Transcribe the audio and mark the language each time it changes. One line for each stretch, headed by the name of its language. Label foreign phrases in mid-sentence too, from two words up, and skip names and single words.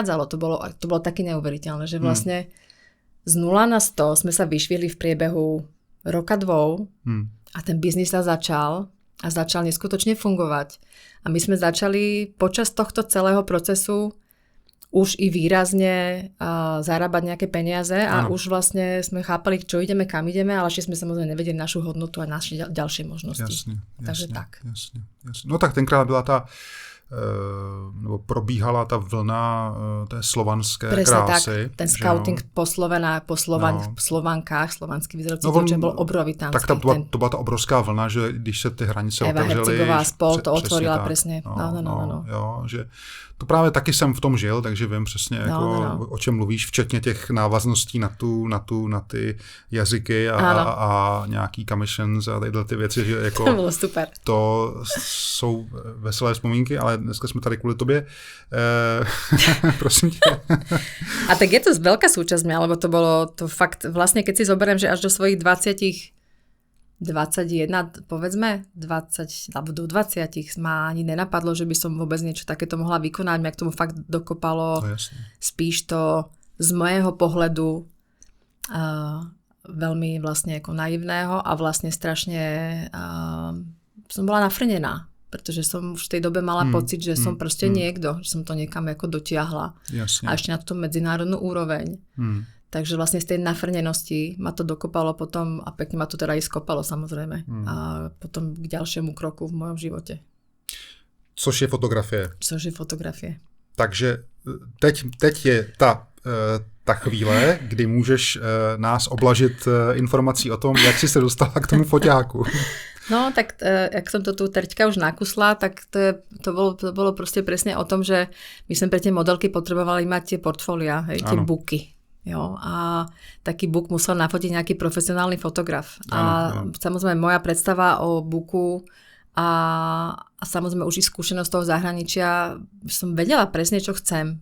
Slovak: To bolo také neuveriteľné, že vlastne z 0 na 100 sme sa vyšvihli v priebehu roka 2 a ten biznis sa začal neskutočne fungovať. A my sme začali počas tohto celého procesu už i výrazne zarábať nejaké peniaze a už vlastne sme chápali, čo ideme, kam ideme, ale ešte sme samozrejme nevedeli našu hodnotu a naše ďalšie možnosti.
Czech: Jasně, Takže tak. Jasně. No tak tenkrát byla nebo probíhala ta vlna té slovanské krásy.
Slovak: Tak, ten scouting po Slovankách, slovanský vyzerajúci dievčat bol obrovitánsky.
Czech: Tak to byla ta obrovská vlna, že když se ty hranice Eva otevřely.
Slovak: Hercigová spol to otvorila presne. No.
Czech: Jo, že to právě taky jsem v tom žil, takže vím přesně, o čem mluvíš, včetně těch návazností na ty jazyky a nějaký commissions a tyhle ty věci, že jako to bylo super. To jsou veselé vzpomínky, ale dneska jsme tady kvůli tobě. Prosím tě.
Slovak: A tak je to veľká súčasť mňa, lebo to bolo to fakt, vlastne keď si zoberiem, že až do svojich 21, povedzme, 20, alebo do 20 ma ani nenapadlo, že by som vôbec niečo takéto mohla vykonať. Mňa k tomu fakt dokopalo spíš to z môjho pohľadu veľmi vlastne ako naivného a vlastne strašne som bola nafrnená, pretože som už v tej dobe mala pocit, že som proste niekto, že som to niekam ako dotiahla. Jasne. A ešte na tú medzinárodnú úroveň. Takže vlastne z tej nafrnenosti ma to dokopalo potom a pekne ma to teda i skopalo samozrejme. A potom k ďalšiemu kroku v mojom živote.
Czech: Což je fotografie. Takže teď je ta chvíle, kdy můžeš nás oblažit informací o tom, jak jsi se dostala k tomu foťáku.
Slovak: No, tak jak som to tu teďka už nakusla, tak to bolo proste presne o tom, že my sme pre tie modelky potrebovali mať tie portfólia, tie booky. Jo, a taký book musel nafotiť nejaký profesionálny fotograf.
Czech: Ano.
Slovak: Samozrejme moja predstava o booku a samozrejme už i skúsenosť toho zahraničia, som vedela presne, čo chcem.